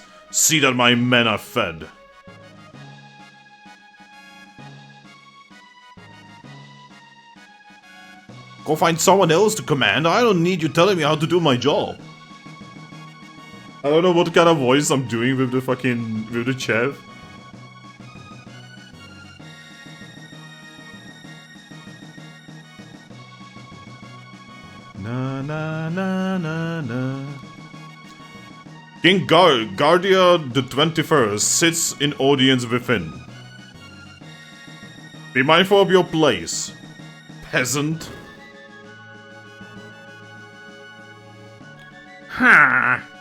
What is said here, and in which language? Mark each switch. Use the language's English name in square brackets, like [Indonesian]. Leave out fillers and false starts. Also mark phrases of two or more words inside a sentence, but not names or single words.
[English] See that my men are fed. Go find someone else to command. I don't need you telling me how to do my job. I don't know what kind of voice I'm doing with the chef. Na na na na na. King Guardia the 21st sits in audience within. Be mindful of your place, peasant. Ha!